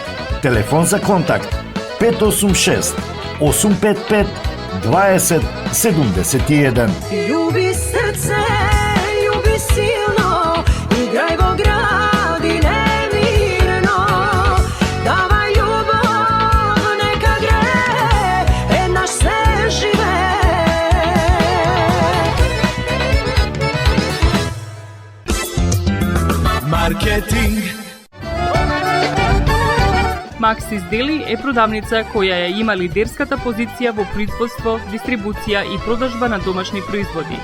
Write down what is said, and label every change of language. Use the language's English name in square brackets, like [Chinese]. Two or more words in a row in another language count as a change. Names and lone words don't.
[Macedonian] Телефон за контакт 586 855 2071. Ljubi srce, ljubi silno, igraj vo gradi nemirno. Davaj ljubav, neka gre, naš se žive. Маркетинг. Максис Дели е продавница која ја има лидерската позиција во производство, дистрибуција и продажба на домашни производи.